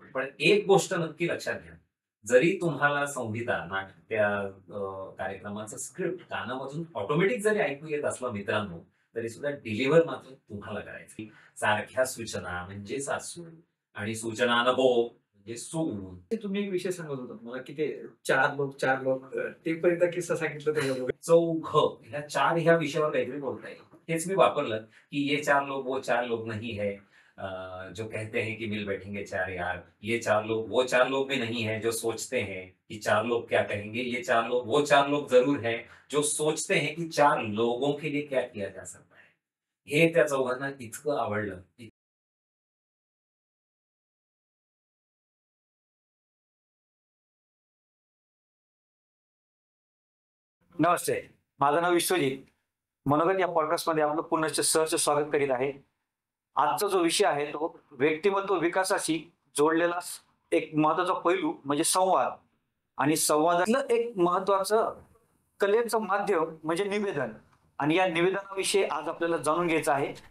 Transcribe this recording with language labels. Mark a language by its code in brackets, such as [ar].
[mr] पण एक गोष्ट नक्की लक्षात घ्या. जरी तुम्हाला संहिता, त्या कार्यक्रमाचं स्क्रिप्ट कानामधून ऑटोमॅटिक जरी ऐकू येत असलं मित्रांनो, तरी सुद्धा डिलिव्हर मात्र तुम्हाला करायचं. सारख्या सूचना म्हणजे सासू आणि सूचना नको म्हणजे सून. ते तुम्ही एक विषय सांगत होतात मला, की ते 4 लोक ते पर्यंत किस्सा सांगितलं त्याच्याबरोबर. चौघं ह्या विषयावर काहीतरी बोलता येईल. हेच मी वापरलं, की [hi] "ये 4 लोग वो 4 लोग नहीं है, जो कहते हैं कि मिल बैठेंगे 4 यार. ये 4 लोग वो 4 लोग भी नहीं है, जो सोचते हैं कि 4 लोग क्या कहेंगे. ये 4 लोग वो 4 लोग ज़रूर हैं, जो सोचते हैं कि 4 लोगों के लिए क्या किया जा सकता है." [mr] हे त्या चौघांना इतकं आवडलं. नमस्ते. माझं नाव विश्वजित. मनोगत या पॉडकास्टमध्ये आपलं पुनश्च सहर्ष स्वागत करीत आहे. आजचा जो विषय आहे तो व्यक्तिमत्व विकासाशी जोडलेला एक महत्त्वाचा पैलू म्हणजे संवाद आणि संवादातलं एक महत्त्वाचं कलेचं माध्यम म्हणजे निवेदन आणि या निवेदनाविषयी आज आपल्याला जाणून घ्यायचं आहे.